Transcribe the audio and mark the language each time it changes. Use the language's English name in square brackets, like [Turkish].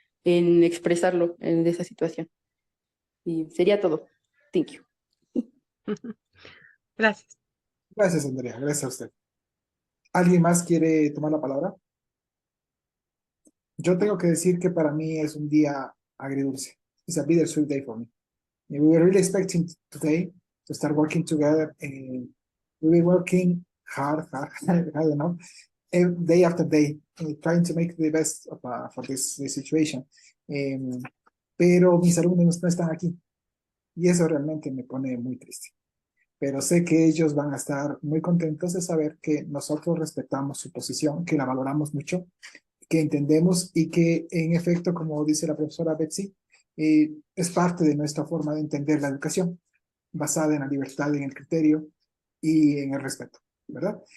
[Spanish] en expresarlo en esa situación. Y sería todo. [English] Thank you. [Spanish] Gracias. Gracias, Andrea. Gracias a usted. ¿Alguien más quiere tomar la palabra? Yo tengo que decir que para mí es un día agridulce. [English] It's a bittersweet day for me. We were really expecting today to start working together, and we were working hard, I don't know, day after day, trying to make the best of, for this situation. [Spanish] Pero mis alumnos no están aquí y eso realmente me pone muy triste. Pero sé que ellos van a estar muy contentos de saber que nosotros respetamos su posición, que la valoramos mucho, que entendemos y que en efecto, como dice la profesora Betsy, es parte de nuestra forma de entender la educación, basada en la libertad, en el criterio y en el respeto, ¿verdad?